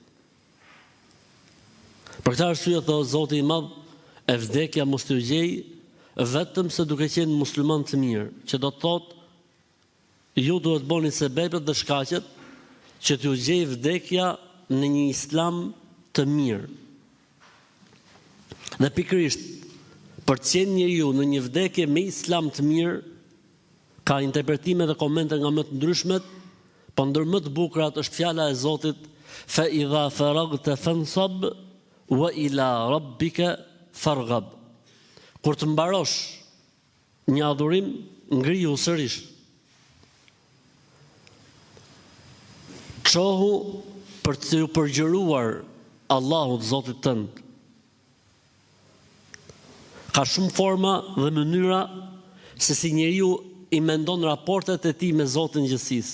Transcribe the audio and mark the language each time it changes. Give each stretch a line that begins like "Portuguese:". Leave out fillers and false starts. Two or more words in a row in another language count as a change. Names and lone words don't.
Albanian: Për këtë arsye thot Zoti i Madh, e vdekja mos t'ju gjej vetëm se duke qenë musliman të mirë, që do të thotë ju duhet bëni sebepet dhe shkaqet që t'ju gjej vdekja në një islam të mirë. Dhe pikërisht për të qenë njeriu në një vdekje me islam të mirë, ka interpretime dhe komente nga më të ndryshmet, po ndër më të bukurat është fjala e Zotit:
Arabic: فإذا فرغت فانصب وإلى ربك فارغب.
Albanian: Kur të mbarosh një adhurim, ngrihu sërish. Çohu për të përgjëruar Allahut Zotit tënd. Ka shumë forma dhe mënyra se si njeriu i mendon raportet e tij me Zotin gjithësisë.